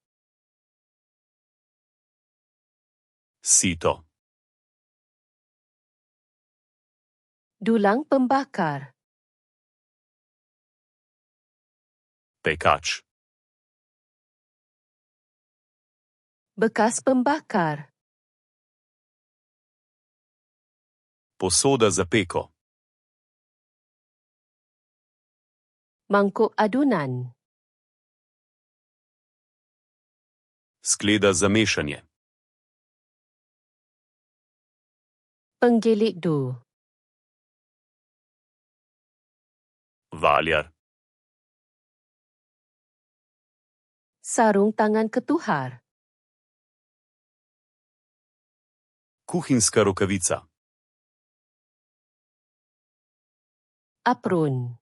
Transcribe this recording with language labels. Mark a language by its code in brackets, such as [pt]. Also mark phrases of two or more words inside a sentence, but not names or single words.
[sl] Sito. [ms] Dulang pembakar. [sl] Pekač. [ms] Bekas pembakar. [sl] Posoda za peko. [ms] Mangkuk adunan. [sl] Skleda za mešanje. [ms] Penggilik do. [sl] Valjar. [ms] Sarung tangan ketuhar. [sl] Kuhinjska rokavica. [ms] Apron.